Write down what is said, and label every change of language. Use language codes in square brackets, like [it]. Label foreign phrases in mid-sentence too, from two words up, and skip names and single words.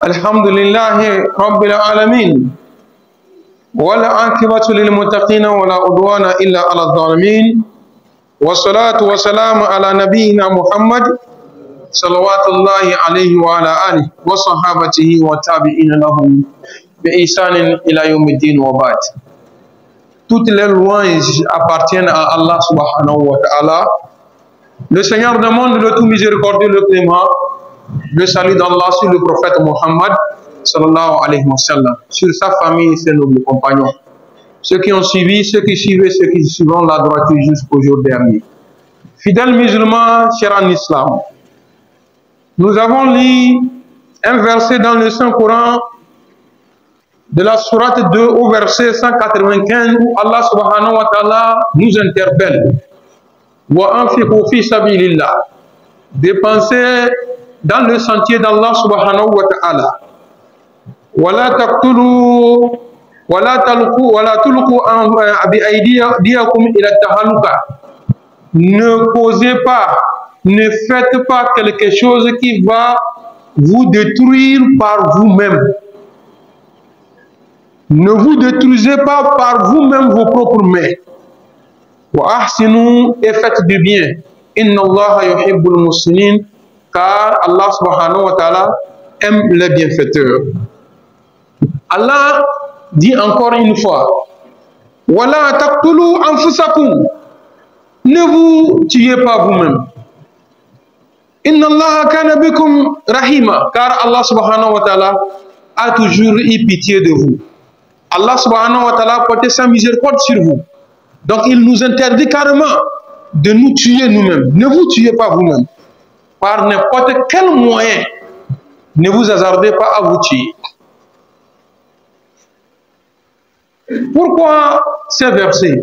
[ar] الحمد لله رب العالمين والعاقبة للمتقين ولا عدوان إلا على الظالمين والصلاة والسلام على نبينا محمد صلوات الله عليه وعلى آله وصحابته والتابعين لهم بإحسان إلى يوم الدين وبعد. [fr] Toutes les louanges appartiennent à Allah [ar] سبحانه وتعالى, [fr] le Seigneur du monde, le tout miséricordieux, le clément. Le salut d'Allah sur le prophète Mohammed [ar] صلى الله عليه وسلم, [fr] sur sa famille et ses nobles compagnons, ceux qui ont suivi, ceux qui suivent et ceux qui suivront la droiture jusqu'au jour dernier. Fidèles musulmans, chers en islam, nous avons lu un verset dans le Saint-Coran de la sourate 2 au verset 195 où Allah [ar] سبحانه وتعالى [fr] nous interpelle. [ar] وأنفقوا في سبيل الله, [fr] dépensez dans le sentier d'Allah [ar] سبحانه وتعالى. ولا تقتلوا ولا تلقوا بأيديكم إلى التهلكة. [fr] Ne causez pas, ne faites pas quelque chose qui va vous détruire par vous-même. Ne vous détruisez pas par vous-même vos propres mains. [ar] وأحسنوا, [fr] et faites du bien. [ar] إن الله يحب المحسنين, [fr] car Allah [ar] سبحانه وتعالى [fr] aime les bienfaiteurs. Allah dit encore une fois, [ar] ولا تقتلوا أنفسكم, [fr] ne vous tuez pas vous-même. [ar] إن الله كان بكم رحيما, [fr] car Allah [ar] سبحانه وتعالى [fr] a toujours eu pitié de vous. Allah [ar] سبحانه وتعالى [fr] a porté sa miséricorde sur vous. Donc il nous interdit carrément de nous tuer nous-mêmes. Ne vous tuez pas vous-même. Par n'importe quel moyen, ne vous hasardez pas à vous tuer. Pourquoi ces versets?